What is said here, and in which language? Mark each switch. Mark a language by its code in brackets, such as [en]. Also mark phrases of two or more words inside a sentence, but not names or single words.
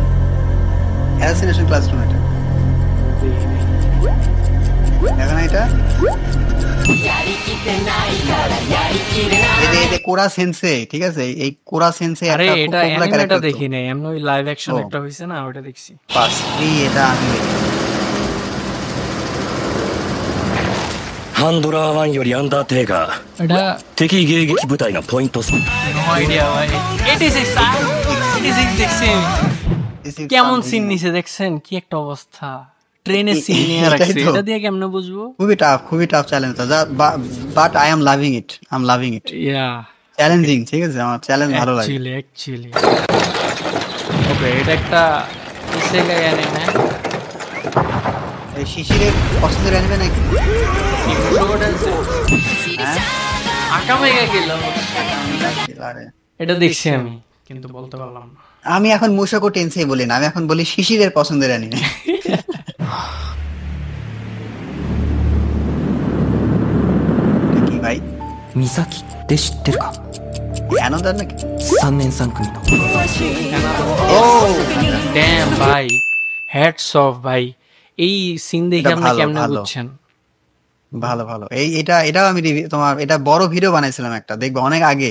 [bn] অ্যাসাসিনেশন ক্লাসরুম এটা। দেখো না এটা? এই যে কোরা সেন্সে, ঠিক আছে? এই কোরা সেন্সে আরে একটা খুব এটা popular অ্যানিমেটা character তো। দেখি নাই, এমনি ওই লাইভ অ্যাকশন ও। একটা হইছে না, ওটা দেখছি। পাস এটা আমি দেখি। [ja] ハンドラー1よりアンダーテイガー [bn] এটা [ja] 敵迎撃部隊のポイント [en] no idea [bn] ভাই। 86 86 দেখছি আমি। [en] This is [bn] কেমন [en] something [bn] সিন [en] else. [bn] নিছে দেখছেন? কি একটা অবস্থা, ট্রেনের সিন নিয়ে এটাই রাখছে। তো। এটা দিয়ে কেমনে বুঝবো? খুবই [en] tough challenge, but I am loving it. [bn] ইয়া, চ্যালেঞ্জিং, ঠিক আছে? আমার চ্যালেঞ্জ ভালো লাগে। অ্যাকচুয়ালি। ওকে, এটা একটা ইসেগাই অ্যানিমে। এই শিশিরের পছন্দের অ্যানিমে নাকি? কি মুশোগোটা আছে? হ্যাঁ আকামেগা গেল। আরে, এটা দেখছি আমি, কিন্তু বলতে পারলাম না। আমি এখন মুশাকো টেন্সেই বলি না, আমি এখন বলি শিশিরের পছন্দের অ্যানিমে। কি ভাই? [ja] 美咲って知ってるか [bn] অ্যানোদার নাকি? [ja] 3 年3組の [bn] ও ড্যাম ভাই, [en] hats off [bn] ভাই। এই সিন দেখে এটা আপনি ভালো, কেমনে ভালো। বুঝছেন? ভালো। এটাও আমি তোমার এটা বড় ভিডিও বানাইছিলাম একটা, দেখবো অনেক আগে।